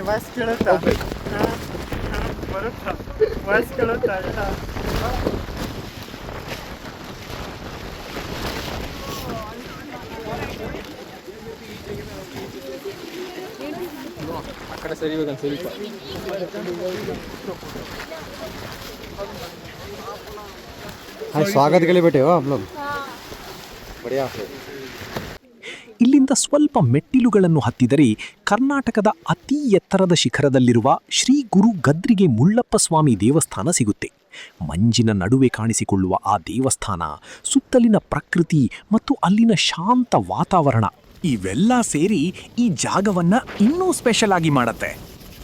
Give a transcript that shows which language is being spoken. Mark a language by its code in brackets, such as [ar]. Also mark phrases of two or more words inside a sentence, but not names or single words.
[kn] ವಾಯ್ಸ್ ಕೇಳುತ್ತಾ? ಬರುತ್ತಾ ವಾಯ್ಸ್ ಕೇಳುತ್ತಾ? ಇಲ್ಲ ಆ ಕಡೆ ಸರಿ ಹೋಗಂತ ಸ್ವಲ್ಪ. [hi] स्वागत के लिए बैठे हो आप लोग? बढ़िया. [kn] ಇಲ್ಲಿಂದ ಸ್ವಲ್ಪ ಮೆಟ್ಟಿಲುಗಳನ್ನು ಹತ್ತಿದರೆ ಕರ್ನಾಟಕದ ಅತಿ ಎತ್ತರದ ಶಿಖರದಲ್ಲಿರುವ ಶ್ರೀ ಗುರು ಗದ್ರಿಗೆ ಮುಳ್ಳಪ್ಪ ಸ್ವಾಮಿ ದೇವಸ್ಥಾನ ಸಿಗುತ್ತೆ. ಮಂಜಿನ ನಡುವೆ ಕಾಣಿಸಿಕೊಳ್ಳುವ ಆ ದೇವಸ್ಥಾನ, ಸುತ್ತಲಿನ ಪ್ರಕೃತಿ ಮತ್ತು ಅಲ್ಲಿನ ಶಾಂತ ವಾತಾವರಣ ಇವೆಲ್ಲ ಸೇರಿ ಈ ಜಾಗವನ್ನ ಇನ್ನೂ ಸ್ಪೆಷಲ್ ಆಗಿ ಮಾಡತ್ತೆ.